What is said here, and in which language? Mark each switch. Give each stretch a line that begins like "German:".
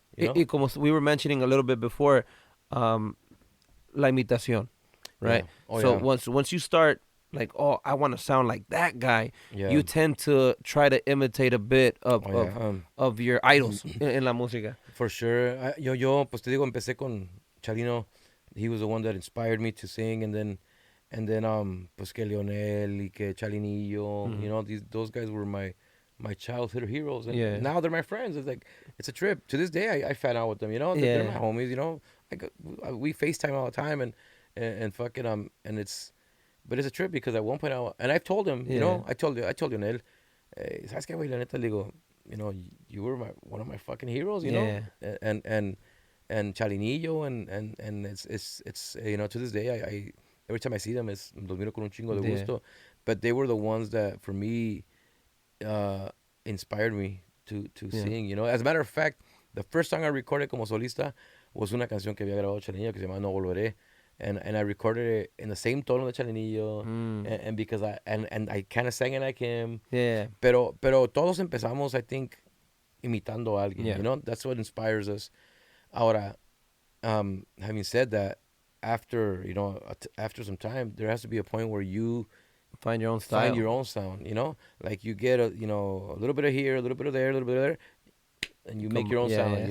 Spanish: Y como
English: we were mentioning a little bit before,
Spanish: la imitación,
English: right? So once you start like, oh, I want to sound like that guy, you tend to try to imitate a bit of your idols
Spanish: en la música.
English: For sure.
Spanish: Yo, pues te digo, empecé con Chalino.
English: He was the one that inspired me to sing, and then
Spanish: pues que Leonel y que Chalinillo,
English: those guys were my my childhood heroes, and now they're my friends. It's like it's a trip. To this day, I fan out with them. You know, they're my homies. You know, like we FaceTime all the time, and fucking and it's, but it's a trip because at one point and I've told him, you know, I told Lionel,
Spanish: ¿sabes qué, güey? La neta, le digo,
English: you know, you were one of my fucking heroes, you know, and Chalinillo, and it's you know, to this day, I every time I see them,
Spanish: los miro con un chingo de gusto,
English: but they were the ones that for me inspired me to sing, you know. As a matter of fact, the first song I recorded
Spanish: como solista
English: was
Spanish: una canción que había grabado Chalinillo que se llama No Volveré.
English: And I recorded it in the same
Spanish: tono de
English: Chalinillo, and because I kind of sang it like him.
Spanish: Pero todos empezamos,
English: I think,
Spanish: imitando a alguien.
English: You know, that's what inspires us. Ahora, having said that, after you know, after some time, there has to be a point where you find your own style. Find your own sound. You know, like you get a little bit of here, a little bit of there, a little bit of there. And you make your own sound.